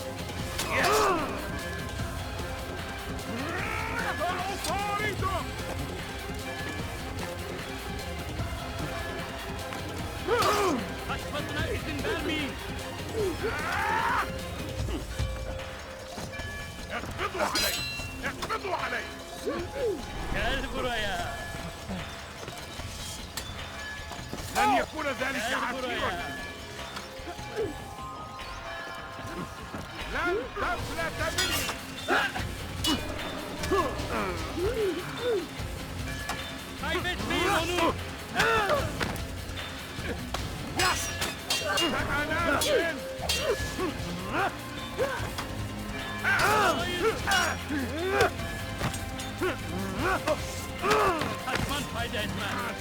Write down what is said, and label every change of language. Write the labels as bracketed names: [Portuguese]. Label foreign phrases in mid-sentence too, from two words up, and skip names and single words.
[Arabic] سأطاردك. [Turkish] Kaçmasına izin vermeyin. [Arabic] اقبضوا علي. اقبضوا علي. [Turkish] Gel buraya. [Arabic] لن يكون ذلك عسيرا. لا [Turkish] Kaybetmeyin onu! Kaçman fayda etmez.